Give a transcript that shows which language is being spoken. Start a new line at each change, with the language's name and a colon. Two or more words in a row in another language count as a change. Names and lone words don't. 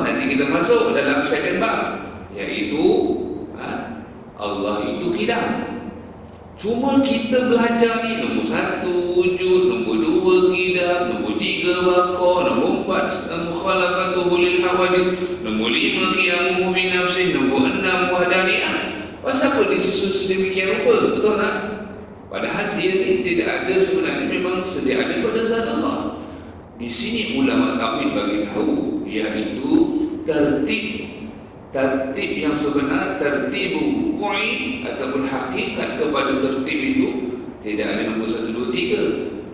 Malay: Nanti kita masuk dalam second bab, iaitu Allah itu kidam. Cuma kita belajar ni nombor 1 wujud, nombor 2 kidam, nombor 3 baqa, nombor 4
Arabic: مخالفته للحوادث,
Malay: nombor 5
Arabic: قيامه بنفسه,
Malay: nombor 6 wahdaniyah. Pasal apa disusun sedemikian rupa? Betul tak? Padahal dia ni tidak ada sebenarnya, memang sedia ada pada zat Allah. Di sini ulama tauhid bagi tahu, iaitu tertib yang sebenar, tertib wuqu'i ataupun hakikat kepada tertib itu tidak ada nombor 1, 2, 3.